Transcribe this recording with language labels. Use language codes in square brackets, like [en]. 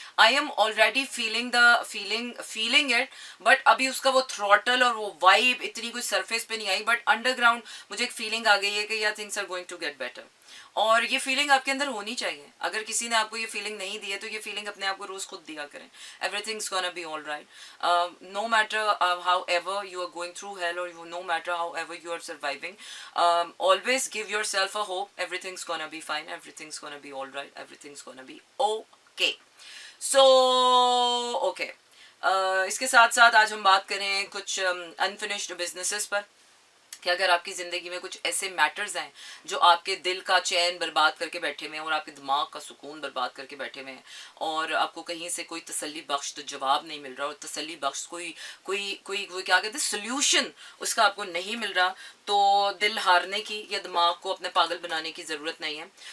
[en] I am already feeling it, [hi] but अभी उसका वो थ्रॉटल और वो वाइब इतनी कुछ सरफेस पे नहीं आई. बट अंडरग्राउंड मुझे एक फीलिंग आ गई है कि यार [en] Things are going to get better. [hi] और ये फीलिंग आपके अंदर होनी चाहिए. अगर किसी ने आपको ये फीलिंग नहीं दी है तो ये फीलिंग अपने आप को रोज़ खुद दिया करें. [en] everything's gonna be all right. No matter however you are going through hell, or no matter however you are surviving, always give yourself a hope. Everything's gonna be fine, everything's gonna be all right, everything's gonna be okay. [hi] So okay, इसके साथ साथ आज हम बात करें कुछ unfinished businesses पर, कि अगर आपकी ज़िंदगी में कुछ ऐसे मैटर्स हैं जो आपके दिल का चैन बर्बाद करके बैठे हुए हैं और आपके दिमाग का सुकून बर्बाद करके बैठे हुए हैं, और आपको कहीं से कोई तसल्ली बख्श तो जवाब नहीं मिल रहा, और तसल्ली बख्श कोई क्या कहते हैं सोल्यूशन उसका आपको नहीं मिल रहा, तो दिल हारने की या दिमाग को अपने पागल बनाने की ज़रूरत नहीं है.